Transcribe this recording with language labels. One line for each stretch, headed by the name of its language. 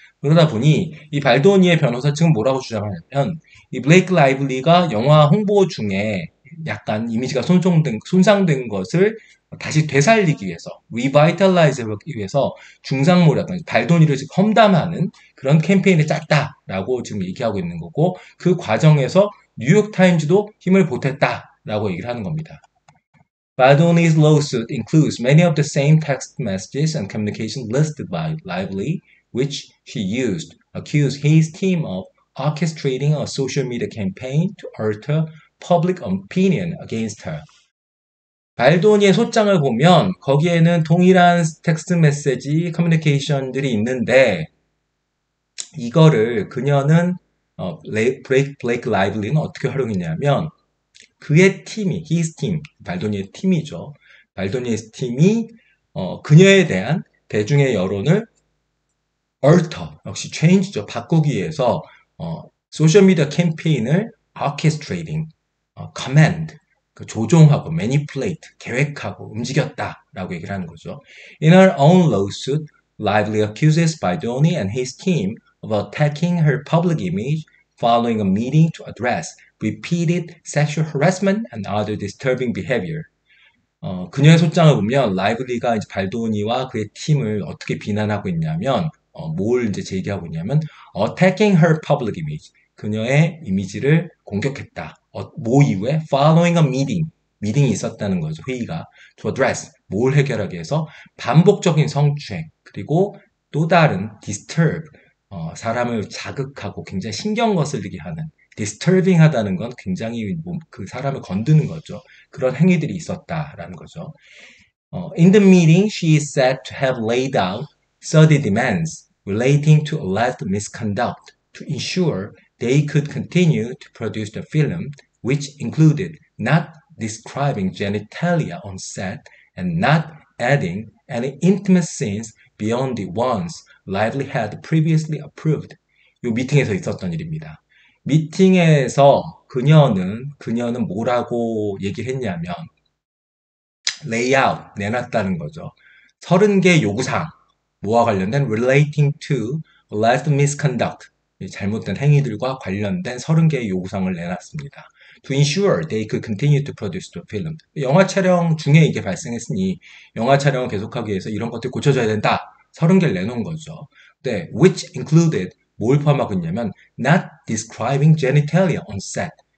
Korean: 그러다 보니 이 발도니의 변호사 측은 뭐라고 주장하냐면 이 블레이크 라이블리가 영화 홍보 중에 약간 이미지가 손상된 것을 다시 되살리기 위해서, 리바이탈라이즈 하기 위해서 중상모라든지 발도니를 지금 험담하는 그런 캠페인을 짰다라고 지금 얘기하고 있는 거고 그 과정에서 뉴욕타임즈도 힘을 보탰다라고 얘기를 하는 겁니다.
English: Baldoni's lawsuit includes many of the same text messages and communications listed by Lively, which she used, accused his team of orchestrating a social media campaign to alter public opinion against her.
Korean: 발도니의 소장을 보면 거기에는 동일한 텍스트 메시지 커뮤니케이션들이 있는데 이거를 그녀는 블레이크 라이블리는 어떻게 활용했냐면 그의 팀이,
English: his team,
Korean: 발도니의 팀이죠. 발도니의 팀이 그녀에 대한 대중의 여론을 alter, 역시 change죠. 바꾸기 위해서 소셜미디어 캠페인을 orchestrating, command, 그 조종하고 manipulate, 계획하고 움직였다라고 얘기를 하는 거죠.
English: In her own lawsuit, Lively accuses Baldoni and his team of attacking her public image following a meeting to address repeated sexual harassment and other disturbing behavior.
Korean: 그녀의 소장을 보면 라이블리가 이제 발도니와 그의 팀을 어떻게 비난하고 있냐면 뭘 이제 제기하고 있냐면
English: attacking her public image.
Korean: 그녀의 이미지를 공격했다. 뭐 이후에
English: following a meeting.
Korean: 미팅이 있었다는 거죠. 회의가.
English: to address.
Korean: 뭘 해결하기 위해서 반복적인 성추행. 그리고 또 다른 disturb. 사람을 자극하고 굉장히 신경 거슬리게 하는 disturbing 하다는 건 굉장히 그 사람을 건드는 거죠. 그런 행위들이 있었다라는 거죠.
English: In the meeting, she is said to have laid out 30 demands relating to alleged misconduct to ensure they could continue to produce the film, which included not describing genitalia on set and not adding any intimate scenes beyond the ones Lively had previously approved.
Korean: 이 미팅에서 있었던 일입니다. 미팅에서 그녀는 뭐라고 얘기를 했냐면 레이아웃 내놨다는 거죠. 30개 요구사항 뭐와 관련된
English: relating to alleged misconduct
Korean: 잘못된 행위들과 관련된 30개의 요구사항을 내놨습니다.
English: To ensure they could continue to produce the film.
Korean: 영화 촬영 중에 이게 발생했으니 영화 촬영을 계속하기 위해서 이런 것들이 고쳐져야 된다. 30개를 내놓은 거죠.
English: 네, which included
Korean: 뭘 포함하고 있냐면
English: not describing genitalia on set.